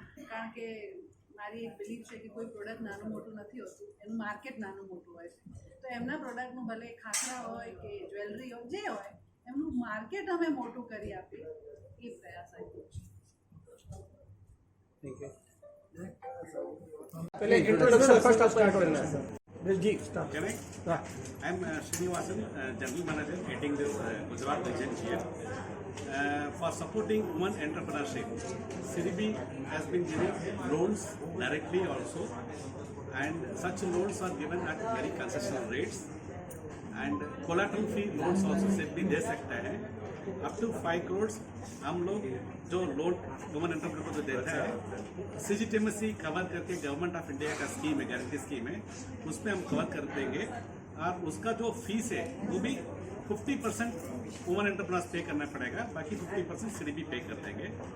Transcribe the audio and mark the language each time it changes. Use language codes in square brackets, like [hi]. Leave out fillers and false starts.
[gu] કારણ કે મારી એક બિલીફ છે કે કોઈ પ્રોડક્ટ નાનું મોટું નથી હોતું, એનું માર્કેટ નાનું મોટું હોય છે. તો એમના પ્રોડક્ટનું ભલે ખાખરા હોય કે જ્વેલરી હોય, જે હોય એમનું માર્કેટ અમે મોટું કરી આપીએ એ પ્રયાસ આપ્યો છે. [hi] पहले इंट्रोडक्शन फर्स्ट आप स्टार्ट करना है जी start. [en] Can I? I'm Srinivasan, General Manager heading this Gujarat region here. For supporting women entrepreneurship, CDB has been giving loans directly also, and such loans are given at very concessional rates, and collateral free loans also CDB [hi] दे सकता है. Up to 5 crore हम लोग जो loan women entrepreneur को देता है, CGTMSE cover करके government of India का स्कीम है, गारंटी स्कीम है, उसमें हम कवर कर देंगे. और उसका जो फीस है वो भी 50% वुमेन एंटरप्रेन्योर्स पे करना पड़ेगा, बाकी 50% CDB पे कर देंगे.